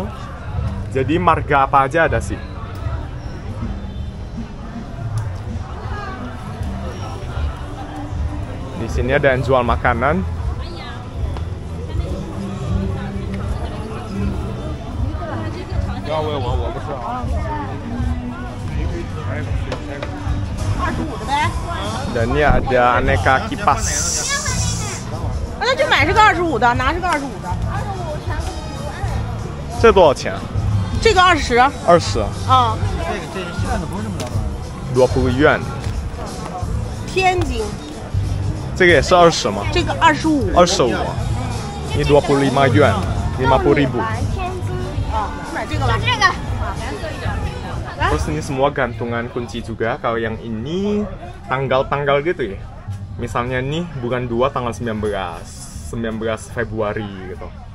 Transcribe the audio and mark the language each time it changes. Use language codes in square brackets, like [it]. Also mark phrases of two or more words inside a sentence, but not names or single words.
[id] Jadi marga apa aja ada sih. Di sini ada yang jual makanan. Dan ini ada aneka kipas. [zh] 那就买这个25的，拿这个25的。这多少钱？这个20。 20。啊。 20 yuan。天津。这个也是20吗？这个25。 [id] 25。ini 25 yuan， 50.000。 [zh] 买这个吧。这个。 [id] Terus ini semua gantungan kunci juga. Kalau yang ini tanggal-tanggal gitu ya. Misalnya nih bulan 2 tanggal 19 Februari gitu.